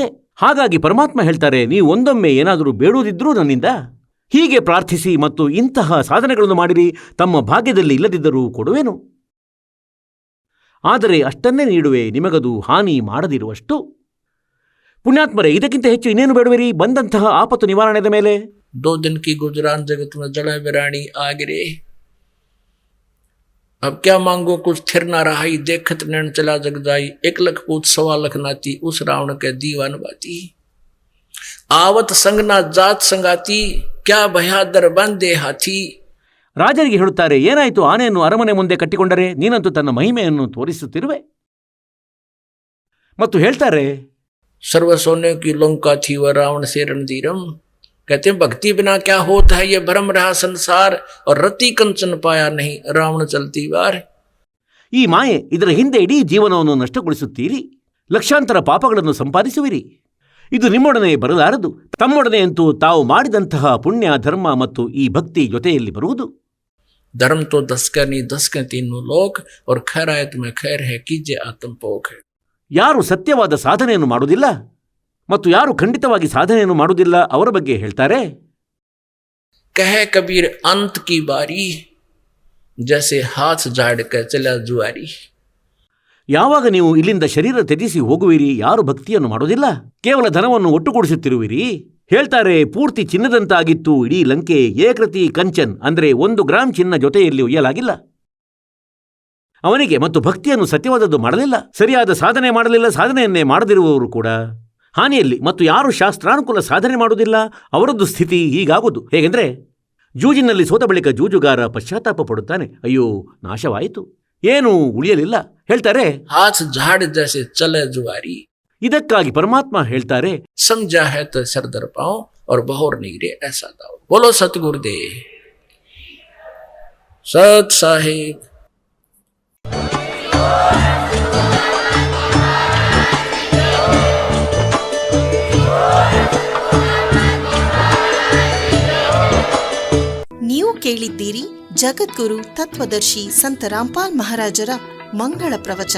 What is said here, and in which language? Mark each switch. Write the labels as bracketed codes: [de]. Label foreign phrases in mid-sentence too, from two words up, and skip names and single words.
[kn] ಹಾಗಾಗಿ ಪರಮಾತ್ಮ ಹೇಳ್ತಾರೆ, ನೀವು ಒಂದೊಮ್ಮೆ ಏನಾದರೂ ಬೇಡುವುದಿದ್ರೂ ನನ್ನಿಂದ ಹೀಗೆ ಪ್ರಾರ್ಥಿಸಿ ಮತ್ತು ಇಂತಹ ಸಾಧನೆಗಳನ್ನು ಮಾಡಿರಿ, ತಮ್ಮ ಭಾಗ್ಯದಲ್ಲಿ ಇಲ್ಲದಿದ್ದರೂ ಕೊಡುವೆನು. ಆದರೆ ಅಷ್ಟನ್ನೇ ನೀಡುವೆ, ನಿಮಗದು ಹಾನಿ ಮಾಡದಿರುವಷ್ಟು. ಪುಣ್ಯಾತ್ಮರೇ, ಇದಕ್ಕಿಂತ ಹೆಚ್ಚು ಇನ್ನೇನು ಬೇಡುವಿರಿ ಬಂದಂತಹ ಆಪತ್ತು ನಿವಾರಣೆದ ಮೇಲೆ? [hi] 2 दिन की गुजरान जगत में जड़ा विराणी आ गिरे, अब क्या मांगो कुछ थिर ना रहाई, देखत नैन चला जग जाई, 1 लाख पूत 1.25 लाख नाती, उस रावण के दीवान बाती, आवत संग ना जात संगाती, क्या भयादर बंदे हाथी. [kn] ರಾಜರಿಗೆ ಹೇಳುತ್ತಾರೆ, ಏನಾಯಿತು, ಆನೆಯನ್ನು ಅರಮನೆ ಮುಂದೆ ಕಟ್ಟಿಕೊಂಡರೆ ನೀನಂತೂ ತನ್ನ ಮಹಿಮೆಯನ್ನು ತೋರಿಸುತ್ತಿರುವೆ. ಮತ್ತು ಹೇಳ್ತಾರೆ, [hi] सर्व सोने की लंका थी वह रावण से रणधीरम. कहते हैं, भक्ति बिना क्या होता है ये भ्रम रहा संसार, और रति कंचन पाया नहीं रावण चलती बार. [kn] ಈ ಮಾಯೆ, ಇದರ ಹಿಂದೆ ಇಡೀ ಜೀವನವನ್ನು ನಷ್ಟಗೊಳಿಸುತ್ತೀರಿ, ಲಕ್ಷಾಂತರ ಪಾಪಗಳನ್ನು ಸಂಪಾದಿಸುವಿರಿ. ಇದು ನಿಮ್ಮೊಡನೆ ಬರಲಾರದು. ತಮ್ಮೊಡನೆಯಂತೂ ತಾವು ಮಾಡಿದಂತಹ ಪುಣ್ಯ, ಧರ್ಮ ಮತ್ತು ಈ ಭಕ್ತಿ ಜೊತೆಯಲ್ಲಿ ಬರುವುದು. [hi] धर्म तो 10 का नहीं 10 के 3 लोक, और खैरायत में खैर है कीजे आत्म पोख है. [kn] ಯಾರು ಸತ್ಯವಾದ ಸಾಧನೆಯನ್ನು ಮಾಡುವುದಿಲ್ಲ ಮತ್ತು ಯಾರು ಖಂಡಿತವಾಗಿ ಸಾಧನೆಯನ್ನು ಮಾಡುವುದಿಲ್ಲ ಅವರ ಬಗ್ಗೆ ಹೇಳ್ತಾರೆ, [hi] कहे कबीर अंत की बारी, जैसे हाथ झाड़ के चला जुआरी. [kn] ಯಾವಾಗ ನೀವು ಇಲ್ಲಿಂದ ಶರೀರ ತ್ಯಜಿಸಿ ಹೋಗುವಿರಿ, ಯಾರು ಭಕ್ತಿಯನ್ನು ಮಾಡುವುದಿಲ್ಲ, ಕೇವಲ ಧನವನ್ನು ಒಟ್ಟುಗೂಡಿಸುತ್ತಿರುವಿರಿ. ಹೇಳ್ತಾರೆ, ಪೂರ್ತಿ ಚಿನ್ನದಂತಾಗಿತ್ತು ಇಡೀ ಲಂಕೆ, ಏಕೃತಿ ಕಂಚನ್, ಅಂದರೆ 1 ಗ್ರಾಂ ಚಿನ್ನ ಜೊತೆಯಲ್ಲಿ ಒಯ್ಯಲಾಗಿಲ್ಲ ಅವನಿಗೆ. ಮತ್ತು ಭಕ್ತಿಯನ್ನು ಸತ್ಯವಾದದ್ದು ಮಾಡಲಿಲ್ಲ, ಸರಿಯಾದ ಸಾಧನೆ ಮಾಡಲಿಲ್ಲ. ಸಾಧನೆಯನ್ನೇ ಮಾಡದಿರುವವರು ಕೂಡ ಹಾನಿಯಲ್ಲಿ. ಮತ್ತು ಯಾರು ಶಾಸ್ತ್ರಾನುಕೂಲ ಸಾಧನೆ ಮಾಡುವುದಿಲ್ಲ ಅವರದ್ದು ಸ್ಥಿತಿ ಹೀಗಾಗುವುದು. ಹೇಗೆಂದರೆ, ಜೂಜಿನಲ್ಲಿ ಸೋತ ಬಳಿಕ ಜೂಜುಗಾರ ಪಶ್ಚಾತ್ತಾಪ ಪಡುತ್ತಾನೆ, ಅಯ್ಯೋ ನಾಶವಾಯಿತು, ಏನೂ ಉಳಿಯಲಿಲ್ಲ. ಹೇಳ್ತಾರೆ, [hi] हाथ झाड़ जैसे चले जुआरी. [kn] ಇದಕ್ಕಾಗಿ ಪರಮಾತ್ಮ ಹೇಳ್ತಾರೆ, [hi] समझा है तो सरदर पाओ और बहोर नीरे ऐसा दाओ. बोलो सतगुरुदेव सत साहिब. [kn] ನೀವು ಕೇಳಿದ್ದೀರಿ ಜಗದ್ಗುರು ತತ್ವದರ್ಶಿ ಸಂತ ರಾಮ್ಪಾಲ್ ಮಹಾರಾಜರ ಮಂಗಳ ಪ್ರವಚನ.